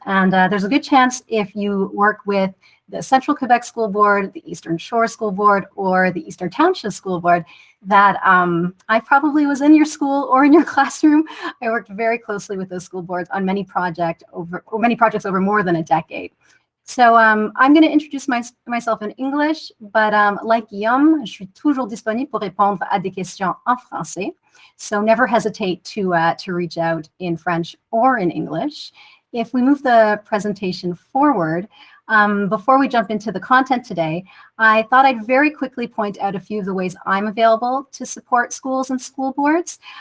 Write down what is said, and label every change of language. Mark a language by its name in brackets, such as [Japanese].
[English] And there's a good chance if you work with the Central Quebec School Board, the Eastern Shore School Board, or the Eastern Township School Board, that I probably was in your school or in your classroom. I worked very closely with those school boards on many projects over more than a decade. So I'm going to introduce myself in English, but like Guillaume, [French] je suis toujours disponible pour répondre à des questions en français. [English] So never hesitate to reach out in French or in English. If we move the presentation forward, before we jump into the content today, I thought I'd very quickly point out a few of the ways I'm available to support schools and school boards.